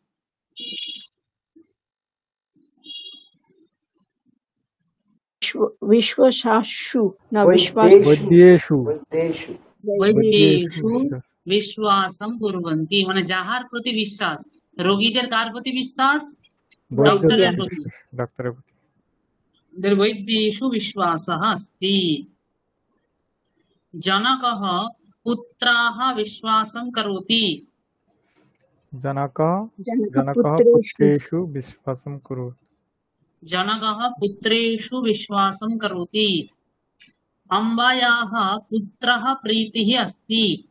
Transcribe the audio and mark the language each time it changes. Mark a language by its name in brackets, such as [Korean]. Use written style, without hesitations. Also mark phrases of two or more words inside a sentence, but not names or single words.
[Bangla] বিশ্বাসু না বিশ্বাস [Sanskrit] वैद्येषु বৈদ্যেষু বৈদ্যেষু বিশ্বাসম কুর্বন্তি, [Bangla] মানে যাহার প্রতি বিশ্বাস। রোগীদের কার প্রতি বিশ্বাস? ডক্টরের প্রতি। डॉक्टर [Sanskrit] বৈদ্যেষু বিশ্বাসः अस्ति। जनकः पुत्राः विश्वासं करोति। जनकः जनकपुत्रेषु पुत्रेषु विश्वासं करोति जनकः पुत्रेषु विश्वासं करोति। अम्बायाः पुत्रः प्रीतिः अस्ति।